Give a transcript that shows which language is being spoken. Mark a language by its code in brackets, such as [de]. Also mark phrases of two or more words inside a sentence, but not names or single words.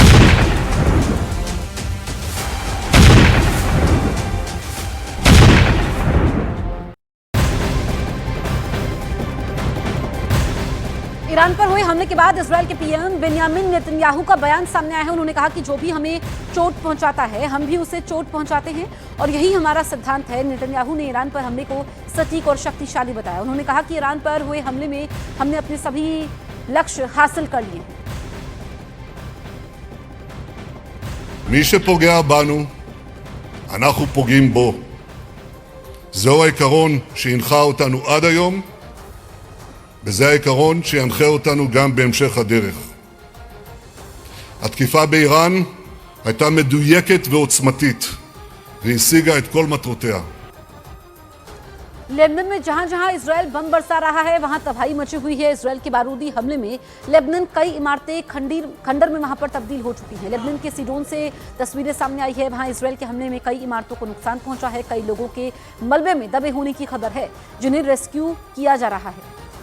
[hi] ईरान पर हुए हमले के बाद इजराइल के पीएम बेंयामिन नेतन्याहू का बयान सामने आया है। उन्होंने कहा कि जो भी हमें चोट पहुंचाता है हम भी उसे चोट पहुंचाते हैं और यही हमारा सिद्धांत है। नेतन्याहू ने ईरान पर हमले को सटीक और शक्तिशाली बताया। उन्होंने कहा कि ईरान पर हुए हमले में हमने अपने सभी लक्ष्य हासिल कर लिए हैं। [he] מי שפוגע בנו, אנחנו פוגעים בו. זהו העיקרון שהנחה אותנו עד היום, וזה העיקרון שינחה אותנו גם בהמשך הדרך. התקיפה באיראן הייתה מדויקת ועוצמתית, והשיגה את כל מטרותיה. [hi] लेबनान में जहां जहां इजरायल बम बरसा रहा है वहां तबाही मची हुई है। इजरायल के बारूदी हमले में लेबनान कई इमारतें खंडर में वहां पर तब्दील हो चुकी हैं। लेबनान के सीडोन से तस्वीरें सामने आई है। वहां इजरायल के हमले में कई इमारतों को नुकसान पहुंचा है। कई लोगों के मलबे में दबे होने की खबर है जिन्हें रेस्क्यू किया जा रहा है।